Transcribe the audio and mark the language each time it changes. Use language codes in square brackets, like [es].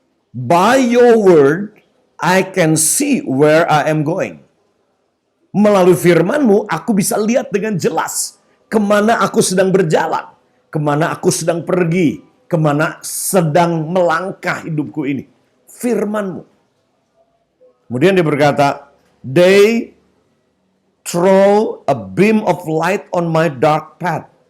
[en] By your word I can see where I am going. [id] Melalui firman-Mu aku bisa lihat dengan jelas kemana aku sedang berjalan, kemana aku sedang pergi, kemana sedang melangkah hidupku ini. Firman-Mu. Kemudian dia berkata, [en] they throw a beam of light on my dark path.